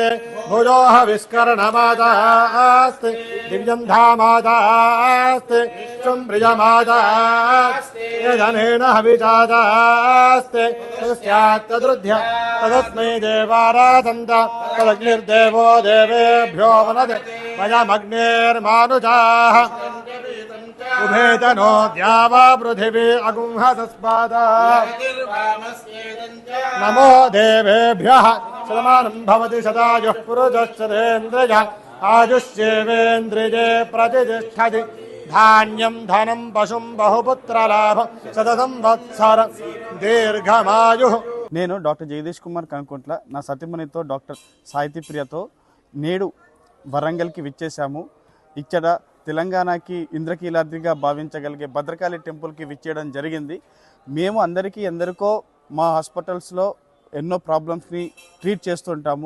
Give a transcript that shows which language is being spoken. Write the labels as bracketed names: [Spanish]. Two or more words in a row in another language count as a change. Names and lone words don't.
[Sanskrit] भुजोः विष्करणमादास्ते दिव्यन्धामादास्ते चुम्प्रियमादास्ते यजनेन हविजादास्ते तस्यात्तदृध्य तदस्मै देवाराधन्त तदग्निर्देवो देवेभ्यो वनदे वयमग्निर्मानुजाः उभेतनो द्यावा पृथिवी अगुंहतस्पादा नमो देवेभ्यः शतमानं भवति शतायुः पुरुषश्चतेन्द्रिय आयुष्येवेन्द्रिये प्रतिष्ठति धान्यं धनं पशुं बहुपुत्रलाभं शतसंवत्सर దీర్ఘమాయుః. [Telugu] నేను డాక్టర్ జగదీష్ కుమార్ కనుకుంట్ల నా సతీమణితో డాక్టర్ సాహితీ ప్రియతో నేడు వరంగల్కి విచ్చేశాము. ఇక్కడ తెలంగాణకి ఇంద్రకీలాద్రిగా భావించగలిగే భద్రకాళి టెంపుల్కి విచ్చేయడం జరిగింది. మేము ఎందరికో మా హాస్పిటల్స్లో ఎన్నో ప్రాబ్లమ్స్ని ట్రీట్ చేస్తుంటాము.